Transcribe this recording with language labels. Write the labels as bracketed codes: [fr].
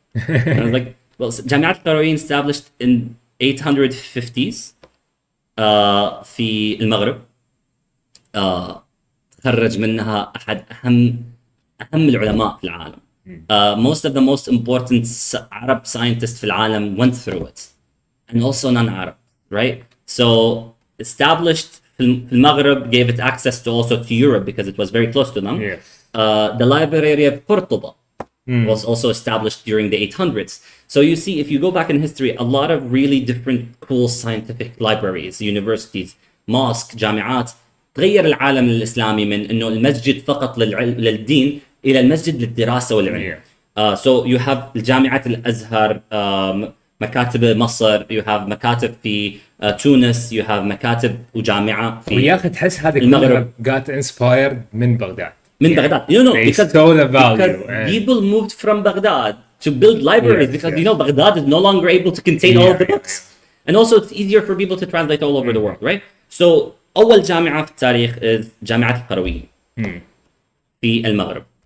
[en] And I was like, well, جامعة قرويين established in 850s [ar] في المغرب. تخرج منها أحد أهم العلماء في العالم. [en] Most of the most important Arab scientists في العالم went through it, and also non-Arab, right? So established في المغرب, gave it access to also to Europe because it was very close to them. The library of Cordoba was also established during the 800s. So you see, if you go back in history, a lot of really different cool scientific libraries, universities, mosques, [ar] جامعات تغير العالم الإسلامي من إنه المسجد فقط للدين إلى المسجد للدراسة والعلم. [en] So you have [ar] جامعة الأزهر, مكاتب مصر, you have مكاتب في تونس, you have مكاتب وجامعة في ويا أخي تحس هذه كلها [en] got inspired [ar] من بغداد. [en] Baghdad, because people moved from Baghdad to build libraries because Baghdad is no longer able to contain all of the books, and also it's easier for people to translate all over the world, right? [ar] So أول جامعة في التاريخ is جامعة القرويين في المغرب.